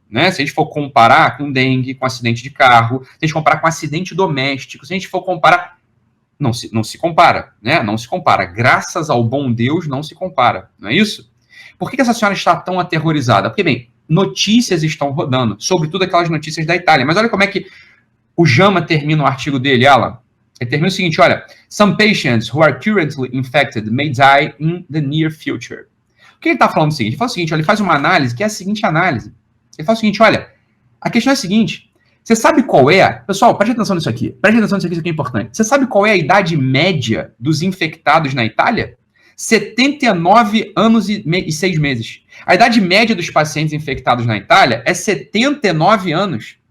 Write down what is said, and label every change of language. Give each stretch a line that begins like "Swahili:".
Portuguese: Né? Se a gente for comparar com dengue, com acidente de carro, se a gente comparar com acidente doméstico, se a gente for comparar... Não se compara, né? Não se compara. Graças ao bom Deus, não se compara. Não é isso? Por que essa senhora está tão aterrorizada? Porque, bem, notícias estão rodando, sobretudo aquelas notícias da Itália. Mas olha como é que o JAMA termina o artigo dele, Alan. Ele termina o seguinte, olha,
English: some patients who are currently infected may die in the near future.
Portuguese: O que ele está falando o seguinte? Ele fala o seguinte, olha, ele faz uma análise, que é a seguinte análise. Ele fala o seguinte, olha, a questão é a seguinte, você sabe qual é... Pessoal, preste atenção nisso aqui. Isso aqui é importante. Você sabe qual é a idade média dos infectados na Itália? 79 anos e 6 meses. A idade média dos pacientes infectados na Itália é 79 anos.